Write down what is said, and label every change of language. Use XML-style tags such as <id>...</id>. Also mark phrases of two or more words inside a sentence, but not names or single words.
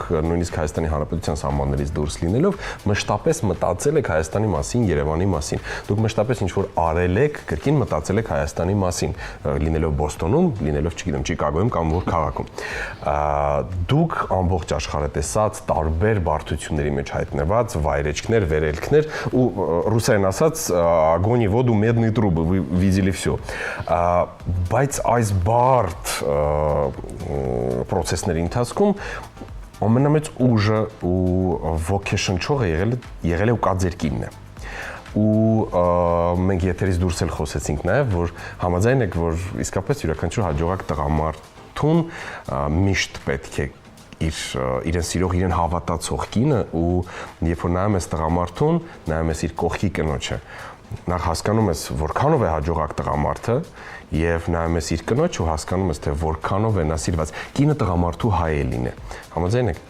<hy>նույնիսկ Հայաստանի Հանրապետության սահմաններից դուրս լինելով մշտապես մտածել եք Հայաստանի մասին, Երևանի մասին։ Դուք մշտապես ինչ-որ արել եք, կրկին մտածել եք Հայաստանի մասին, լինելով Բոստոնում, լինելով, չգիտեմ, Չիկագոյում կամ որ քաղաքում։ Դուք ամբողջ աշխարհը տեսած տարբեր բարդությունների մեջ հայտնված վայրեջքներ, վերելքներ ու ռուսերեն ասած</hy> <ru>огонь и воду медные трубы вы видели всё</ru> <hy>բայց այս բարդ process-ների ընթացքում ամենամեծ ուժը ու ոգեշնչողը եղել է ու կա ձեր կինն է ու մենք եթերից դուրս էլ խոսեցինք նաև որ համաձայն եք որ իսկապես յուրաքանչյուր հաջողակ տղամարդուն միշտ պետք է իրեն սիրող, իրեն հավատացող կինը ու երբ որ նայում ես տղամարդուն, նայում ես իր կողքի կնոջը, նախ հասկանում ես որքանով է հաջողակ տղամարդը եւ նայում ես իր կնոջ ու հասկանում ես թե որքանով է նա սիրված։ Կինը տղամարդու հայելին է։ Համաձայն եք։</hy>